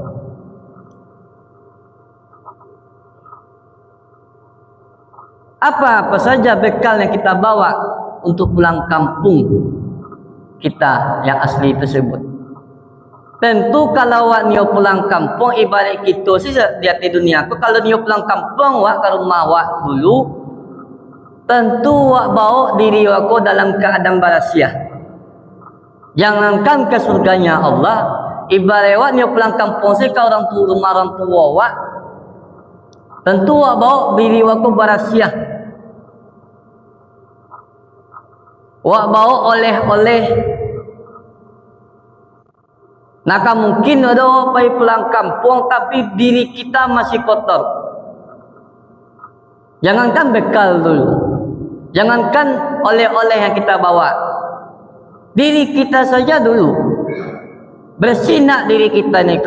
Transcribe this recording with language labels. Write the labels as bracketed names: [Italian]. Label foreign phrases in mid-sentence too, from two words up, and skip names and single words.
[Indonesian] Apa saja bekal yang kita bawa untuk pulang kampung kita yang asli tersebut. [Minangkabau] Tentu kalau awak niyo pulang kampung ibarat kita sih di dunia aku, kalau niyo pulang kampung awak ke rumah awak dulu, tentu awak bawa diri awak dalam keadaan berasiah. Jangankan ke surganya Allah, ibarat awak niyo pulang kampung sih ke orang tua awak, tentu awak bawa diri awak berasiah. Awak bawa oleh-oleh. [Indonesian] Maka mungkin ada orang pulang kampung tapi diri kita masih kotor. Jangankan bekal dulu, jangankan oleh-oleh yang kita bawa, diri kita saja dulu bersih nak diri kita ni.